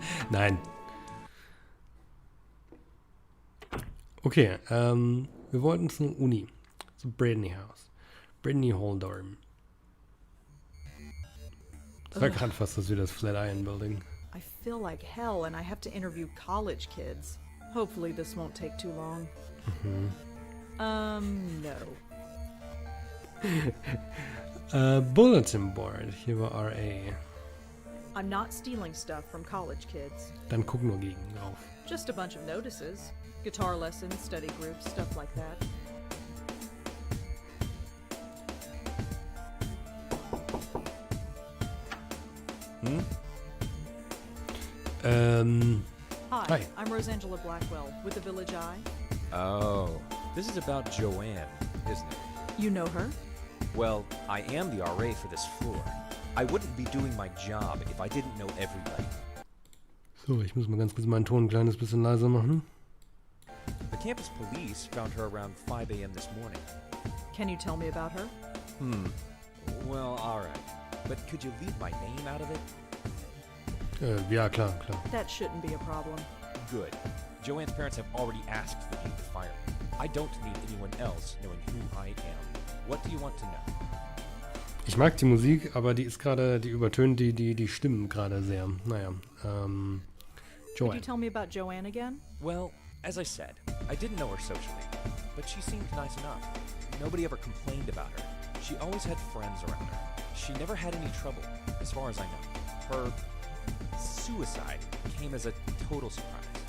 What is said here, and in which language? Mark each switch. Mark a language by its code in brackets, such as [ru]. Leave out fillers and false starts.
[de] Nein. Okay, wir wollten zur Uni. Zu Brittany House. Brittany Hall-Dorm. Das war gerade fast das wie das Flatiron Building. [en] I feel like hell and I have to interview college kids. Hopefully this won't take too long. No. [de] Bulletin Board. Hier war RA. [en] I'm not stealing stuff from college kids. [de] Dann guck nur gegen drauf. [en] Just a bunch of notices. Guitar lessons, study groups, stuff like that. Hi, Hi. I'm Rosangela Blackwell with the Village Eye. Oh, this is about Joanne, isn't it? You know her? Well, I am the RA for this floor. I wouldn't be doing my job if I didn't know everybody. [de] So, ich muss mal ganz kurz meinen Ton ein kleines bisschen leiser machen. [en] The campus police found her around 5 a.m. this morning. Can you tell me about her? Well, alright. But could you leave my name out of it? [de] Ja, klar. [en] That shouldn't be a problem. Good. Joanne's parents have already asked the dean to fire me. I don't need anyone else knowing who I am. What do you want to know? [de] Ich mag die Musik, aber die ist gerade, die übertönt die Stimmen gerade sehr. Naja, [en] Could you Joanne. tell me about Joanne again? Well, as I said, I didn't know her socially, but she seemed nice enough. Nobody ever complained about her. She always had friends around her. She never had any trouble, as far as I know. Her suicide came as a total surprise.